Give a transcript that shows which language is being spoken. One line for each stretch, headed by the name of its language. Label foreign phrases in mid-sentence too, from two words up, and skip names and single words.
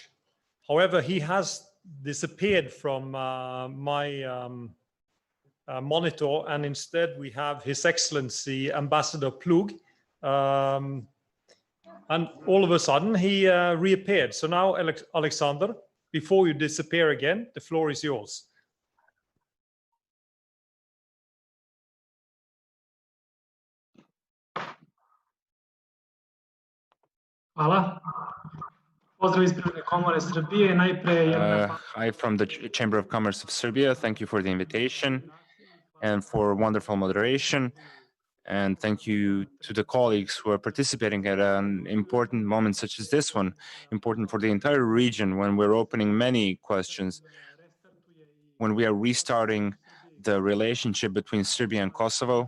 English: However, he has disappeared from my monitor, and instead we have His Excellency Ambassador Plug. And all of a sudden he reappeared. So now, Alexander, before you disappear again, the floor is yours.
Serbian: Hvala. Pozdrav iz Privredne komore Srbije. Najpre
English: Hi from the Chamber of Commerce of Serbia. Thank you for the invitation and for wonderful moderation. And thank you to the colleagues who are participating at an important moment such as this one, important for the entire region when we're opening many questions, when we are restarting the relationship between Serbia and Kosovo.